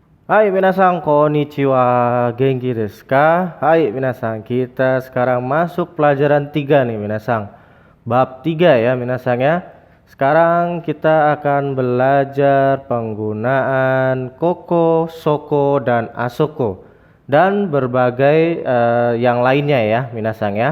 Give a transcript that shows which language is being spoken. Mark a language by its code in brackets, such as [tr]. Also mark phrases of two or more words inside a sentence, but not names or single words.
[ja] はい皆さん、こんにちは、元気ですか? はい皆さん, [id] kita sekarang masuk pelajaran 3 nih minasan. Bab 3 ya minasan ya. Sekarang kita akan belajar penggunaan koko, soko, dan asoko. Dan berbagai yang lainnya ya minasan ya.